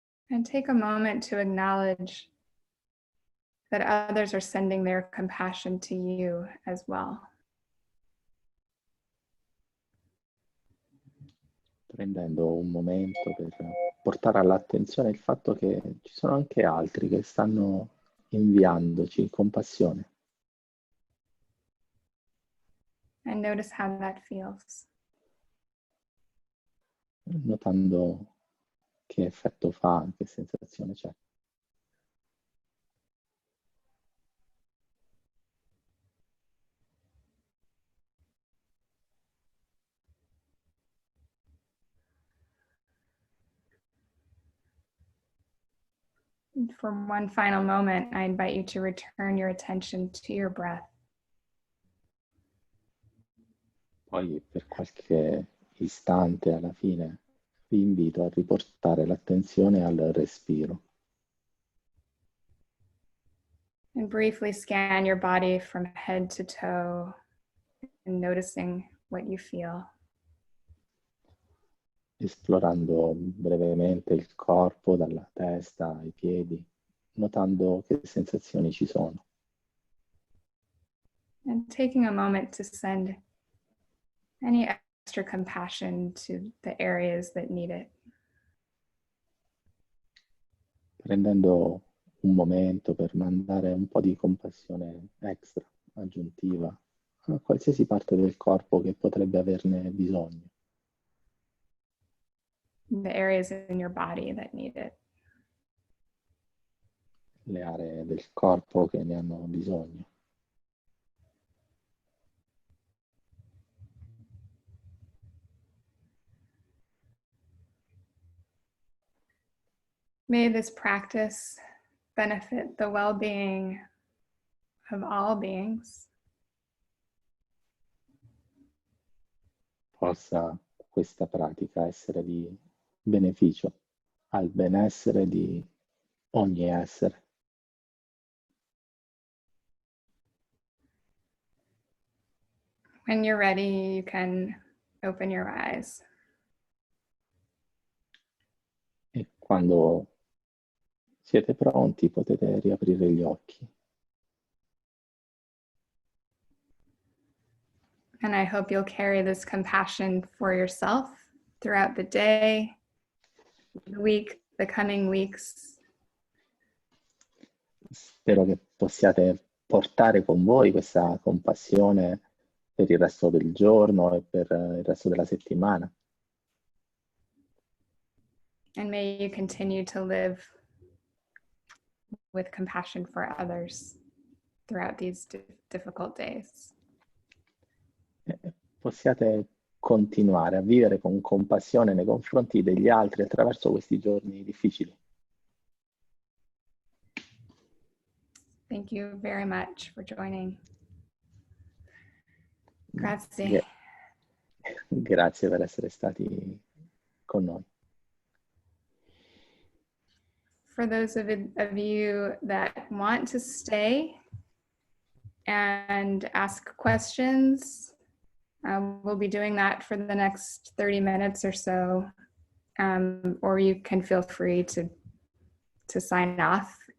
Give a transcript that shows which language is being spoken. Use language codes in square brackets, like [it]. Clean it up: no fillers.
[en] And take a moment to acknowledge that others are sending their compassion to you as well. [it] Prendendo un momento per portare all'attenzione il fatto che ci sono anche altri che stanno inviandoci compassione. [en] And notice how that feels. [it] Notando che effetto fa, che sensazione c'è. [en] And for one final moment, I invite you to return your attention to your breath. [it] Poi per qualche istante alla fine vi invito a riportare l'attenzione al respiro. [en] And briefly scan your body from head to toe and noticing what you feel. [it] Esplorando brevemente il corpo dalla testa ai piedi, notando che sensazioni ci sono. [en] And taking a moment to send any extra compassion to the areas that need it. [it] Prendendo un momento per mandare un po' di compassione extra, aggiuntiva, a qualsiasi parte del corpo che potrebbe averne bisogno. [en] The areas in your body that need it. [it] Le aree del corpo che ne hanno bisogno. [en] May this practice benefit the well-being of all beings. [it] Possa questa pratica essere di beneficio al benessere di ogni essere. [en] When you're ready, you can open your eyes. [it] E quando siete pronti potete riaprire gli occhi. [en] And I hope you'll carry this compassion for yourself throughout the day, the week, the coming weeks. [it] Spero che possiate portare con voi questa compassione per il resto del giorno e per il resto della settimana. [en] And may you continue to live with compassion for others throughout these difficult days. [it] Possiate continuare a vivere con compassione nei confronti degli altri attraverso questi giorni difficili. [en] Thank you very much for joining. [it] Grazie. Grazie per essere stati con noi. [en] For those of you that want to stay and ask questions, we'll be doing that for the next 30 minutes or so, or you can feel free to sign off.